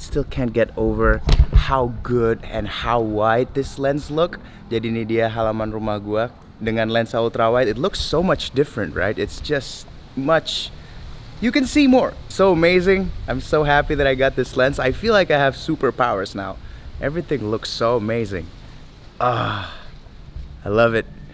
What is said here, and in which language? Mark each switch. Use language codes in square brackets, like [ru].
[en] Still can't get over how good and how wide this lens look. [id] Jadi ini dia halaman rumah gua dengan lensa ultra wide. [en] It looks so much different, right? It's just much. You can see more. So amazing. I'm so happy that I got this lens. I feel like I have superpowers now. Everything looks so amazing. I love it.